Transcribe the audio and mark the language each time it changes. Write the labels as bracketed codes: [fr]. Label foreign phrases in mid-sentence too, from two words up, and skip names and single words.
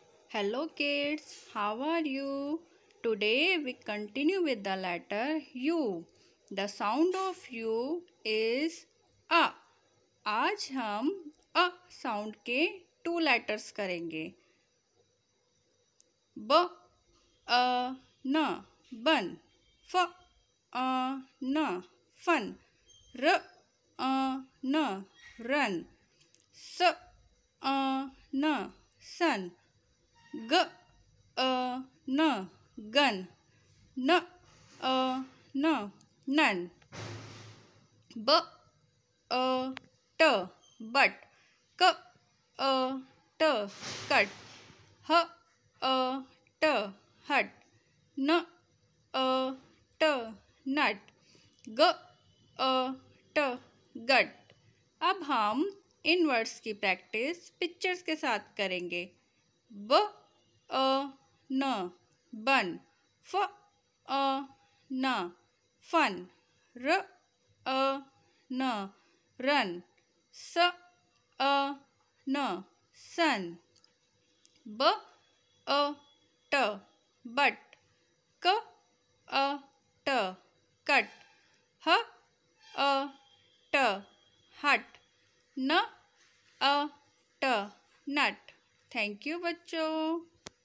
[en] Hello kids, how are you? Today we continue with the letter U. The sound of U is A. [hi] आज हम अ साउंड के 2 लेटर्स करेंगे. [en] b u n bun. f u n fun. r u n run. s u n sun. g u n gun. n u n nun. b u t but. c u t cut. h u t hut. n u t nut. g u t gut. [hi] अब हम इन वर्ड्स की [en] practice pictures [hi] के साथ करेंगे. [en] b u n bun. f u n fun. r u n run. s u n sun. b u t but. c u t cut. h u t hut. n u t nut. thank you बच्चों.